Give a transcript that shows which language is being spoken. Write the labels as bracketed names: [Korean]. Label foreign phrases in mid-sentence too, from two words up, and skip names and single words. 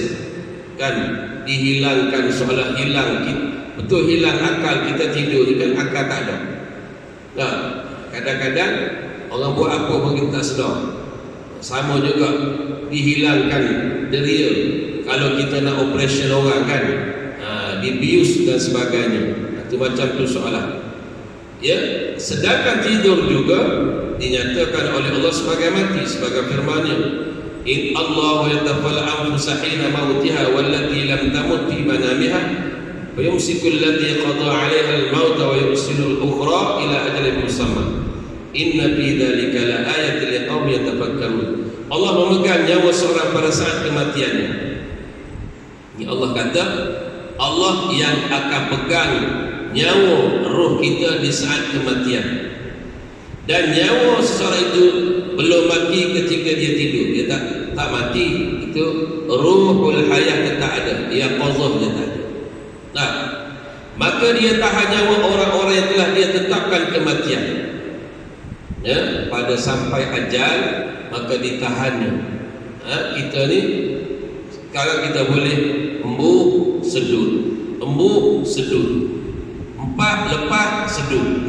[Malay] Kan dihilangkan seolah hilang, betul hilang akal kita tidur kan, akal tak ada. Nah, kadang-kadang orang buat apa pun kita tak sedar. Sama juga dihilangkan deria kalau kita nak operation orang kan, dibius dan sebagainya. Itu macam tu soalan. Ya, sedangkan tidur juga dinyatakan oleh Allah sebagai mati, sebagai firman-Nya, [Arabic] إن الله يتوفى الأنفس حين موتها والتي لم تمت في منامها ويمسك التي قضى عليها الموت ويرسل الأخرى إلى أجل مسمى إن في ذلك لآيات لقوم يتفكرون. [Malay] Allah memegang nyawa seorang pada saat kematiannya. Ini Allah kata, Allah yang akan pegang nyawa roh kita di saat kematian. Dan nyawa seseorang itu belum mati ketika dia tidur. Dia tak mati. Itu [Arabic] روح الحياة [Malay] dia tak ada. Dia qazah dia tak ada. Nah, maka dia tahan nyawa orang-orang yang telah dia tetapkan kematian. Ya, pada sampai ajal maka ditahannya. Kita ni sekarang kita boleh embuh sedut, embuh sedut, empat lepas sedut.